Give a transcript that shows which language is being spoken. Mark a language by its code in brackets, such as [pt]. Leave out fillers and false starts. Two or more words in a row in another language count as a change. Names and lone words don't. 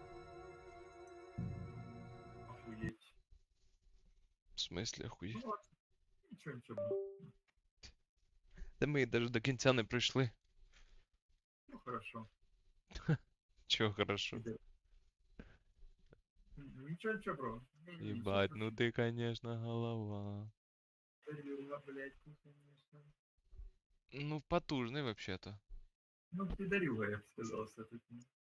[uk] Охуєть. В смислі, охуєть? Ну, нічого. Та ми навіть до кінця не прийшли. [ru] Ну, хорошо. [uk] Чого хорошо? Нічого, бро. [ru] Ебать, ну ты, конечно, голова. Блядь, конечно. Ну, потужный вообще-то. Ну, пидорюга, я бы сказал, все-таки.